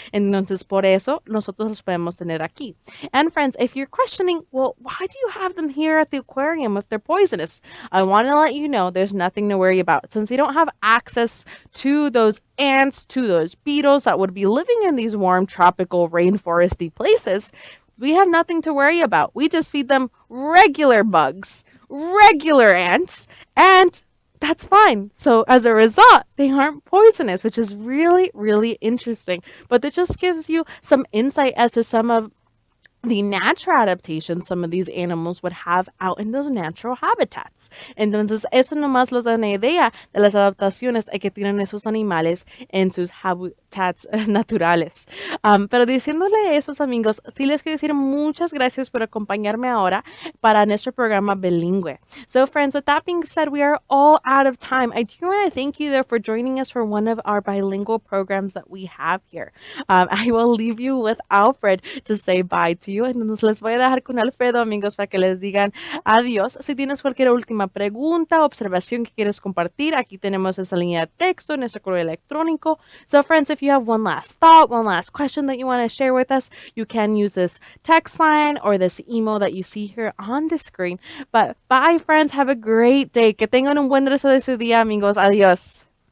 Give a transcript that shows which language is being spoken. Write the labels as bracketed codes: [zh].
[es] Entonces, por eso nosotros los podemos tener aquí. [en] And friends, if you're questioning, well, why do you have them here at the aquarium if they're poisonous? I want to let you know there's nothing to worry about. Since they don't have access to those ants, to those beetles that would be living in these warm tropical rainforesty places, we have nothing to worry about. We just feed them regular bugs, regular ants, and that's fine. So as a result, they aren't poisonous, which is really, really interesting. But it just gives you some insight as to some of the natural adaptations some of these animals would have out in those natural habitats. [es] Entonces, eso nomás nos da una idea de las adaptaciones que tienen esos animales en sus habitats naturales. Pero diciéndole eso, amigos, sí les quiero decir muchas gracias por acompañarme ahora para nuestro programa bilingüe. [en] So, friends, with that being said, we are all out of time. I do want to thank you, though, for joining us for one of our bilingual programs that we have here. I will leave you with Alfred to say bye to you. [es] Entonces les voy a dejar con Alfredo, amigos, para que les digan adiós. Si tienes cualquier última pregunta o observación que quieres compartir, aquí tenemos esa línea de texto, nuestro correo electrónico. [en] So, friends, if you have one last thought, one last question that you want to share with us, you can use this text line or this email that you see here on the screen. But bye, friends. Have a great day. [es] Que tengan un buen resto de su día, amigos. Adiós.